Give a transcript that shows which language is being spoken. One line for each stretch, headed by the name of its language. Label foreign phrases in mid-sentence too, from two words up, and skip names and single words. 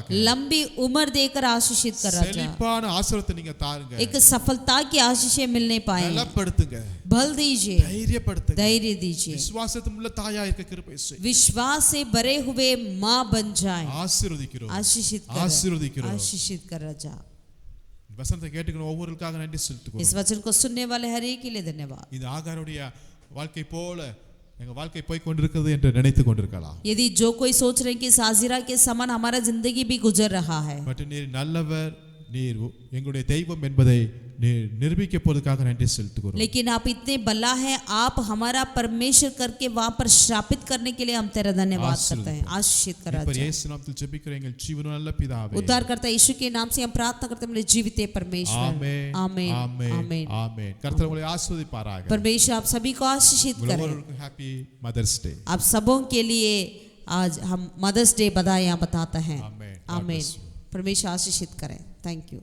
Hindi: लंबी उम्र देकर आशीषित कर रहा है.
Tamil: செழிப்பான ஆசீர்வாதத்தை நீங்க தாருங்க.
Hindi: एक सफलता की आशीषें मिलने पाए,
Tamil: பலப்படுத்துங்க,
Hindi: बल दीजिए,
Tamil: தைரியப்படுத்துங்க,
Hindi: धैर्य दीजिए,
Tamil: விசுவாசத்துள்ள தாயா இருக்க கிருபை செய்யுங்க.
Hindi: विश्वास विश्वास से भरे हुए माँ बन जाए
Tamil: ஆசீர்வதிக்கிறோம்
Hindi: आशीषित
Tamil: ஆசீர்வதிக்கிறோம்
Hindi: आशीषित कर राजा
Tamil: வசனத்தை கேட்டுக்கணும் ஒவ்வொருவருக்காக நன்றி செலுத்துகிறோம்
Hindi: इस वचन को सुनने वाले हर एक के लिए धन्यवाद
Tamil: இந்த ஆகாருடைய வாழ்க்கை போல எங்க வாழ்க்கை போய் கொண்டிருக்கிறது என்று நினைத்து கொண்டிருக்கலாம்
Hindi: यदि जो कोई सोच रहे हैं कि साजिरा के समान हमारा जिंदगी भी गुजर रहा है
Tamil: பட் நீர் நல்லவர் நீர் எங்களுடைய தெய்வம் என்பதை நீர் நிரூபிக்க போவதற்காக நன்றி செலுத்துகிறோம்
Hindi: लेकिन आप इतने भला है आप हमारा परमेश्वर करके वहां पर स्थापित करने के लिए हम तेरा धन्यवाद करते हैं आशीषित कर
Tamil: இப்ப
Hindi: राजा
Tamil: இயேசு நாமத்தில் ஜெபிக்கிறேன் எங்கள் ஜீவனுள்ள நல்ல பிதாவே
Hindi: उद्धारकर्ता यीशु के नाम से हम प्रार्थना करते हैं मेरे जीवित परमेश्वर
Tamil: ஆமென்
Hindi: आमीन
Tamil: ஆமென்
Hindi: आमीन
Tamil: ஆமென் கர்த்தர் உங்களை ஆசீர்வதிப்பாராக
Hindi: परमेश्वर आप सभी को आशीषित करें
Tamil: ஒவ்வொருவருக்கும்
English: happy Mother's Day
Hindi: आप सबों के लिए आज हम
English: Mother's Day
Hindi: बधाइयां बताते हैं आमीन आमीन परमेश्वर आशीषित करें
English: thank you